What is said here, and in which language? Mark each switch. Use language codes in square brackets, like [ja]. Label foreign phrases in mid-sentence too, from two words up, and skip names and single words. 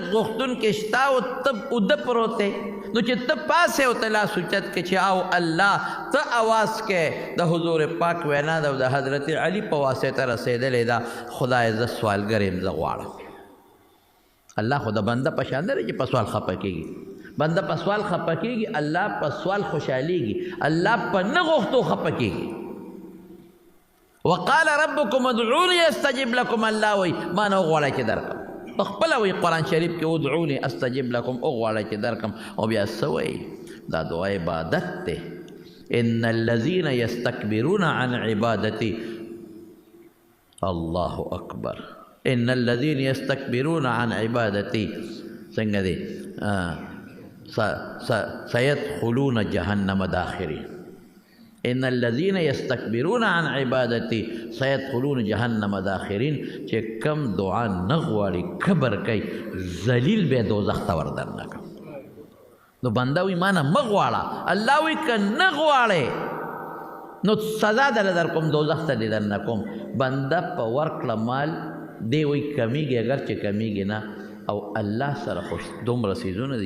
[ps] غوښتونکی شته او ته اوده پروت نو چې ته پاسې او ته لاس اوچت کړې چې او الله ته آواز کوې د حضور پاک وینا ده او د حضرت علي په واسطه رسېدلې ده خدای زه سوالګر یم زه غواړم الله خو د بنده په شان دی چې په سوال خفه کېږي بنده په سوال خفه کېږي الله په سوال خوشحالېږي الله په نه غوښتو خفه کېږي [ar] وقال ربكم ادعوني استجب لكم [ps] الله وی ما نه وغواړئ چې درکړم په خپله وی قرآن شریف کې [ar] ادعوني استجب لكم [ps] وغواړئ چې درکړم او بیا څه وایي دا دعا عبادت دی [ar] ان الذين يستكبرون عن عبادتي الله اکبر ان الذين يستكبرون عن عبادتي [ps] څنګه دی [ar] سيدخلون جهنم داخرين ان الذين يستكبرون عن عبادتي سيدخلون جهنم داخرين [ps] چې کم دعا نه غواړي کبر کوي ذلیل به دوزخ ته ور دننه کوي نو بنده وي ما نه مه غواړه الله وي که نه غواړې نو سزا دله در کوم دوزخ ته دې دننه کوم بنده په ورکړه مال دی وی کمیږي اگر چې کمیږي نه او الله سره خو دومره څیزونه دي